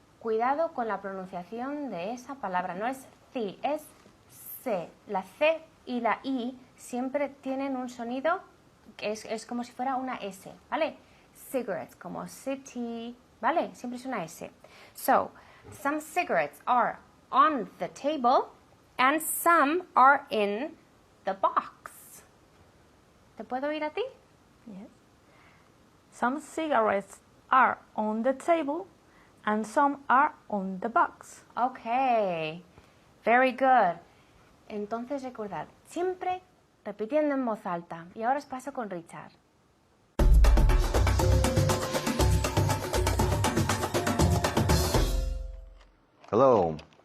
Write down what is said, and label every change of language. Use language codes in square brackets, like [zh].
[es] Cuidado con la pronunciación de esa palabra. No es C, es C. La C y la I siempre tienen un sonido que es como si fuera una S, ¿vale? Cigarettes, como city, ¿vale? Siempre es una S. [en] So, some cigarettes are on the table and some are in the box. [es] ¿Te puedo oír a ti? [en] Yes. Some cigarettes are on the table and some are on the box. Okay. Very good. [es] Entonces recordad, siempre repitiendo en voz alta. Y ahora os paso con Richard. [en] Hello.